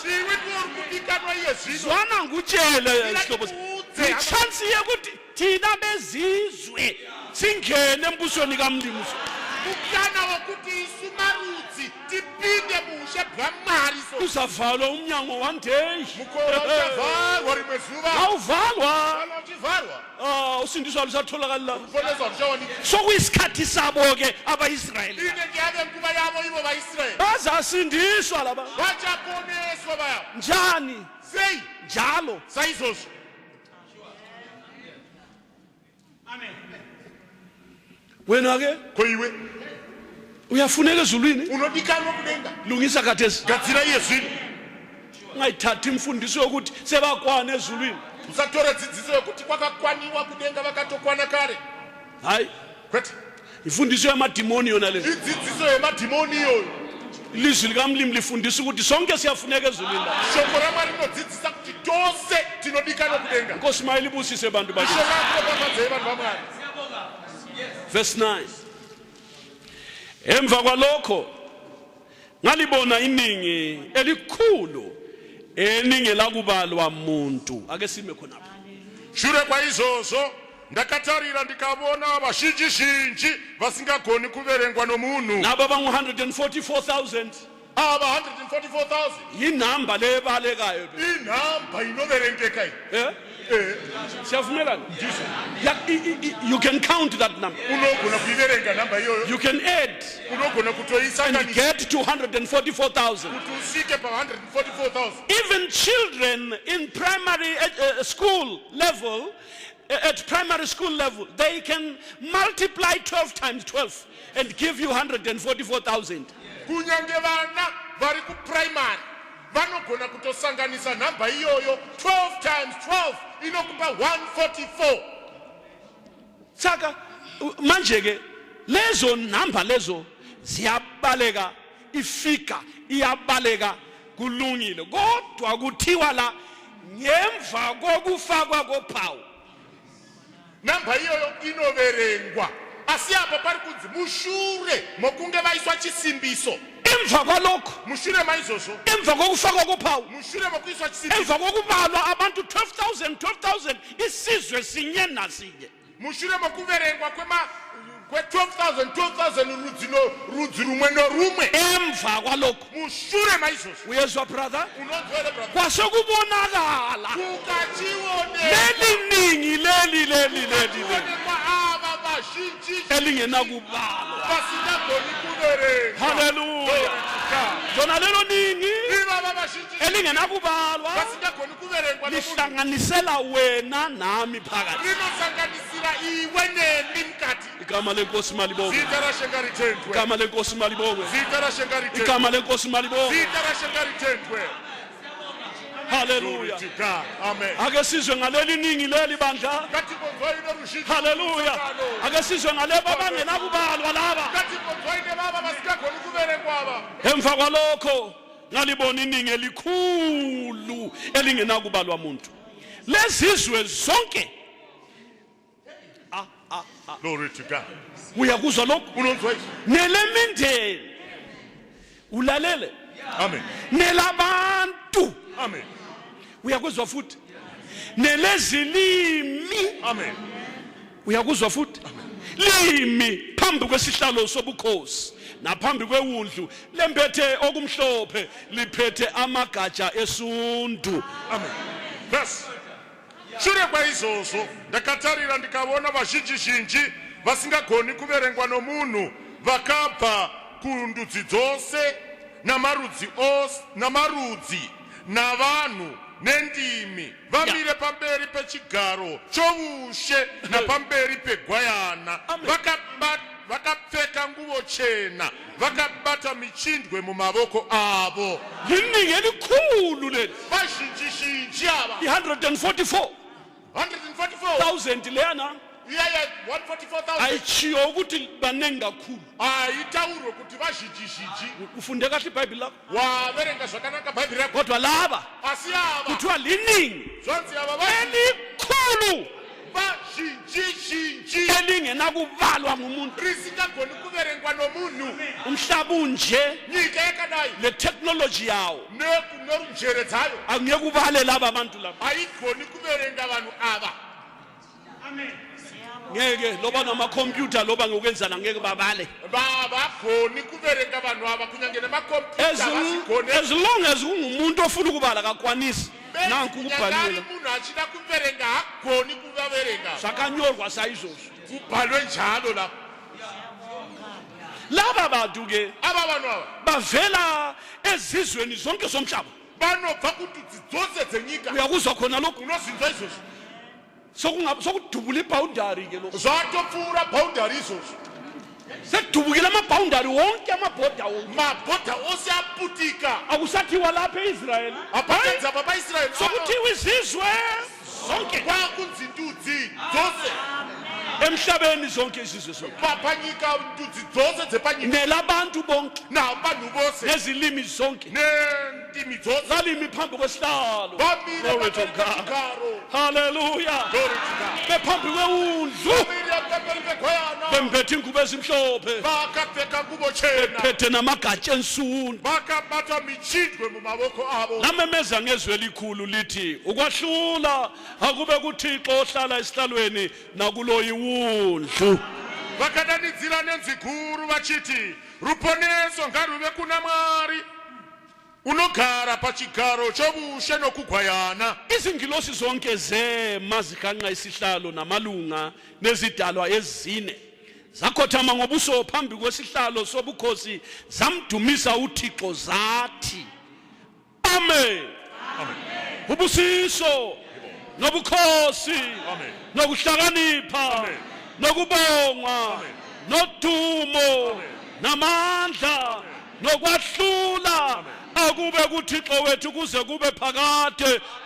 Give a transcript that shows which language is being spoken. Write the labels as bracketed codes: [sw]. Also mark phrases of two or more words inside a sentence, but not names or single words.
[sn] Iwe ndiwo uri kudikanwa iye zvino. [nd] Zwana ngutshele sihlobo. [sn] Ngikuudze. [nd] Ichansi yokuthi thina bezizwe singene embusweni kamlimi. [sn] Mukana wokuti isu marudzi tipinde bushe bwaMwari so. [nd] Uzavalwa umnyango [en] one day. [sn] Mukova uchavharwa rimwe zuva. [nd] Awuvalwa. [sn] Kana uchivharwa. [nd] Usindiswa lusatholakala la. [sn] Kuponesa zvichawanika. [nd] Sokuyisikhathi sabo ke abaIsrayeli. [sn] Inenge yave nguva yavo ivo vaIsraeri. [nd] Bazasindiswa laba. [sn] Vachaponeswa vaya. [nd] Njani? [sn] Sei [nd] Njalo. [sn] saizvozvo. [nd] Wena ke [sn] Ko iwe [nd] uyafuneka ezulwini. [sn] unodikanwa kudenga. [nd] Lungisa khathesi. [sn] Gadzira iye zvino. [nd] Ungayithathi imfundiso yokuthi sebakwana ezulwini. [sn] Usatora dzidziso yokuti kwakakwaniwa kudenga vakatokwana kare. [nd] Hayi, [sn] Kwete. [nd] imfundiso yamadimoni yona le. [sn] Idzidziso yemadhimoni iyoyo. [nd] Ilizwi likamlimi lifundisa ukuthi sonke siyafuneka ezulwini la. [sn] Shoko raMwari rinodzidzisa kuti tose tinodikanwa kudenga. [nd] Nkosi mayilibusise bantu bakithi. [sn] Ishoko rako papadzei vanhu vaMwari. [en] Verse 9. [nd] Emva kwalokho ngalibona iningi elikhulu eningelakubalwa muntu. Ake sime khonapha. [sn] Shure kwaizvozvo ndakatarira ndikavona vazhinji vasingagoni kuverengwa nomunhu. [nd] Laba bangu 144,000 [sn] Ava 144,000 [nd] yinamba lebalekayo. [sn] inhamba inoverengeka iyi. [nd] Eh? Siyavumelana? [en] You can count that number. [sn] Unogona kuiverenga nhamba iyoyo. [en] You can add [sn] Unogona [en] and [sn] kutoisanganisa [en] get to 144,000. [sn] kuti usvike pa 144,000. [en] Even children in primary school level, at primary school level, they can multiply 12 times 12 and give you 144,000. [sn] Kunyange vana vari kuprimary vanogona kutosanganisa nhamba iyoyo 12 times 12 inokupa 144. [nd] Saka manje ke lezo namba lezo ziyabaleka, ifika iyabaleka, kulungile, kodwa kuthiwa la ngemva kokufakwa kophawu. [sn] Namba iyoyo inoverengwa asiyapho pari kunzi mushure mokunge vaiswa chisimbiso. [nd] Emva kwalokho, [sn] Mushure maizvozvo, [nd] emva kokufakwa kophawu, [sn] mushure mokuiswa chisimbiso, [nd] emva kokubalwa abantu 12,000 isizwe sinye nasinye, [sn] mushure mokuverengwa kwe-12,000 rudzi rumwe norumwe, [nd] emva kwalokho, [sn] mushure maizvozvo, [nd] uyezwa brother, [sn] unonzwere brother, [nd] kwasekubonakala [sn] kukachionekwa [nd] leli ningi [sn] ava vazhinji [nd] elingenakubalwa. [sn] vasingagoni kuverenga. [nd] Hallelujah. Lona lelo ningi [sn] Ivava vazhinji [nd] elingenakubalwa [sn] vasingagoni kuverengwa nomunhu. [nd] lihlanganisela wena nami phakathi. [sn] Rinosanganisira iwe neni mukati. [nd] Igama lenkosi malibongwe, [sn] Zita raShenga ritendwe. [nd] igama lenkosi malibongwe, [sn] Zita raShenga ritendwe. [nd] igama lenkosi malibongwe. [sn] Zita raShenga ritendwe. Hallelujah. [en] To God. [nd] Amen. Ake sizwe ngaleli ningi leli bandla. [sn] Ngatimbonzwaine ruzhinji. Hallelujah. [nd] Ake sizwe ngalebo abangenakubalwa laba. [sn] Ngatimbonzwaine vava vasingagoni kuverengwa ava. [nd] Emva kwalokho ngalibona iningi elikhulu elingenakubalwa umuntu. Lezizwe zonke. [en] Glory to God. [nd] Uyakuzwa lokho? [sn] Unonzwa izwi? [nd] Nelemindeni. Ulalele. Amen. Nelabantu. Amen. Uyakuzwa futhi? Nelezilimi. Amen. Uyakuzwa futhi? Limi phambi kwesihlalo sobukhosi naphambi kwewundlu lempethe okumhlophe liphethe amagatsha esundu. Amen. Verse. [sn] Shure kwaizvozvo ndakatarira ndikaona vazhinji vasingagoni kuverengwa nomunhu vakabva kundudzi dzose namarudzi navanhu nendimi vamire pamberi pechigaro chovushe napamberi pegwayana, vakapfeka nguvo chena, vakabata michindwe mumavoko avo. [nd] Liningi elikhulu leli. [sn] Vazhinji ava [nd] 144,000 leyana [sn] 144,000 [nd] ayichiyo ukuthi banengi kakhulu. [sn] aitaurwe kuti vazhinji. [nd] Ufunde kahle iBhayibheli lakho. [sn] Waverenga zvakanaka bhaibheri rako. [nd] Kodwa laba [sn] Asi ava [nd] kuthiwa liningi [sn] zvanzi ava [nd] elikhulu [sn] vazhinji [nd] elingenakubalwa ngumuntu. [sn] risingagoni kuverengwa nomunhu. [nd] Umhlaba unje [sn] Nyika yakadai [nd] le technology yawo [sn] norunjere dzayo [nd] angeke ubale laba abantu laba. [sn] haigoni kuverenga vanhu ava. [nd] Ngeke loba namakhompyutha loba ngokwenzana ngeke babale. [sn] Vavagoni kuverenga vanhu ava kunyange nemakompyuta vasigone. [en] As long as [nd] ungumuntu ofuna ukubala kakwanisi nanku kubhalile. [sn] Munhu achida kuverenga hagoni kuvaverenga. Zvakanyorwa saizvozvo. [nd] Kubhalwe njalo lapho. Laba bantu ke [sn] Ava vanhu ava [nd] bavela ezizweni zonke zomhlaba. [sn] vanobva kundudzi dzose dzenyika. [nd] Uyakuzwa khona lokho? [sn] Unozinzwa izvozvo? [nd] Sokudubula iboundary ke lokho. [sn] Zvatopfuura bhaundari izvozvo. [nd] Sekudubukile amabhoundary wonke amabhoda wonke. [sn] Mabhodha ose aputika. [nd] Akusathiwa lapha eIsrael. [sn] Apatenza baba Israel. [nd] Sokuthiwa izizwe zonke. [sn] Kwakunzi ndudzi dzose. [nd] Emhlabeni zonke izizwe zonke. [sn] Panyika ndudzi dzose dzepanyika. [nd] Nelabantu bonke. [sn] Navanhu vose. [nd] Nezilimi zonke. [sn] Nendimi dzose. [nd] Zalimi phambi kwesihlalo. [sn] Vamire [en] Glory to [sn] pamberi [en] God. [sn] pechigaro. [en] Hallelujah. Glory to God. [nd] Bephambi kwewundlu. [sn] Vamire pamberi pegwayana. [nd] Bemphethe ingubo ezimhlophe. [sn] Vakapfeka nguvo chena. [nd] Phethe namagatsha ensundu. [sn] Vakabata michindwe mumavoko avo. [nd] Lamemeza ngezwi elikhulu lithi ukwahlula akube kuThixo ohlala esihlalweni nakulo iwundlu. [sn] Vakadanidzira nenzwi guru vachiti ruponeso ngaruve kuna Mwari unogara pachigaro chovushe nokugwayana. [nd] Izingilosi zonke zema zihanqa isihlalo namalunga nezidalwa ezine zakhothama ngobuso phambi kwesihlalo sobukhosi zamdumisa uThixo zathi Amen. Ubusiso nobukhosi nokuhlakanipha nokubongwa nodumo namandla nokwahlula akube kuThixo wethu kuze kube phakade.